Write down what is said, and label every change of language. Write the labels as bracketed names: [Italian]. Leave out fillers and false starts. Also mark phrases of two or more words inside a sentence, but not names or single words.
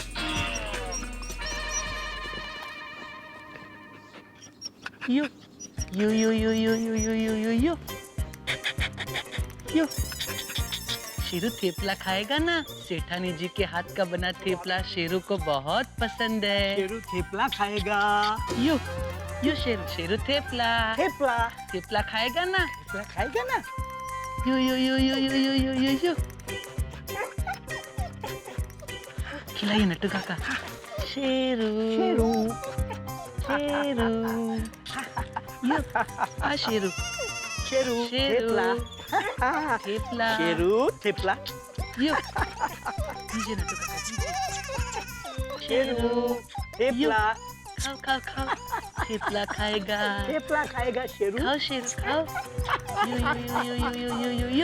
[Hindi] यो यो यो यो यो यो यो यो यो यो यो। शेरू थेपला खाएगा ना? सेठानी जी के हाथ का बना थेपला शेरू को बहुत पसंद है। शेरू थेपला खाएगा। यो यो शेरू, शेरू थेपला। थेपला, थेपला खाएगा ना? थेपला खाएगा ना? यो यो यो यो यो यो यो यो यो। खिलाइए नट्टू काका। शेरू, शेरू, शेरू। यो, आ शेरू, शेरू, शेरू, थेपला, थेपला। शेरू, थेपला। यो, दीजिए नट्टू काका, दीजिए। शेरू, थेपला। खाओ खाओ खाओ, थेपला खाएगा। थेपला खाएगा शेरू। खाओ शेरू खाओ। यो यो यो यो यो यो यो यो यो।